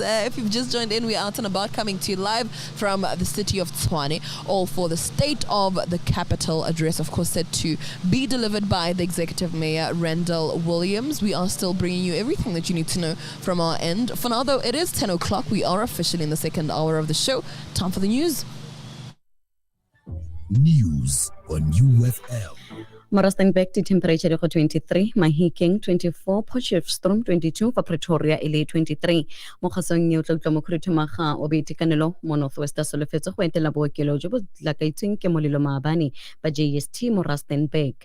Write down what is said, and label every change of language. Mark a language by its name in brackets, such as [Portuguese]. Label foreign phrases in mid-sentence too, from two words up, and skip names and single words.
[English] If you've just joined in, we're out and about coming to you live from the city of Tshwane, all for the State of the Capital address, of course, said to be delivered by the Executive Mayor Randall Williams. We are still bringing you everything that you need to know from our end. For now, though, it is 10 o'clock. We are officially in the second hour of the show. Time for the news. News on UFM. [Tswana] Morastenbeek di temperature go 23, Mahikeng 24, Potchefstroom 22, fa Pretoria ele 23. Mo kgasong ye o tla utlwa mo khuruthumaga o boitekanelo mo Northwest Solofetse go etela bookelo jo bo tlakaitsweng ke molelo maabane ba JST mo Rustenburg.